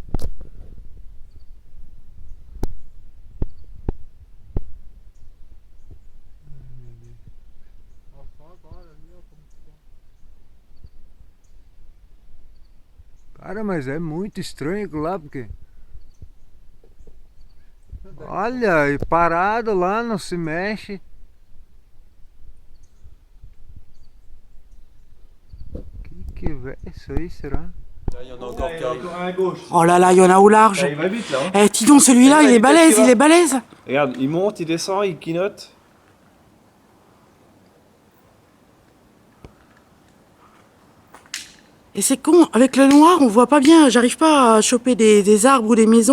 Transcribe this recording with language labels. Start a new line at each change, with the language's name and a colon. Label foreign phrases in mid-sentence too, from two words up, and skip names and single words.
Portuguese: Cara, mas é muito estranho aquilo lá, porque... Olha, e parado lá, não se mexe. Que é isso aí, será?
French: Oh là là, il y en a au large. Il va vite là. Eh, dis donc, celui-là, il est balèze, Regarde, il monte, il descend, il quinote. Et c'est con, avec le noir, on voit pas bien, j'arrive pas à choper des arbres ou des maisons.